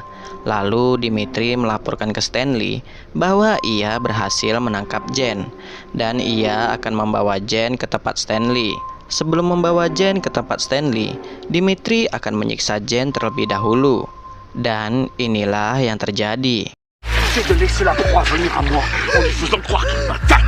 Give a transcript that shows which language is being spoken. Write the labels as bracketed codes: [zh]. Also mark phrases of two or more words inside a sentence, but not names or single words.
[id] Lalu Dimitri melaporkan ke Stanley bahwa ia berhasil menangkap Jane dan ia akan membawa Jane ke tempat Stanley. Sebelum membawa Jane ke tempat Stanley, Dimitri akan menyiksa Jane terlebih dahulu. Dan inilah yang terjadi. [fr] C'est de laisser la proie venir à moi en lui faisant croire qu'il m'attaque.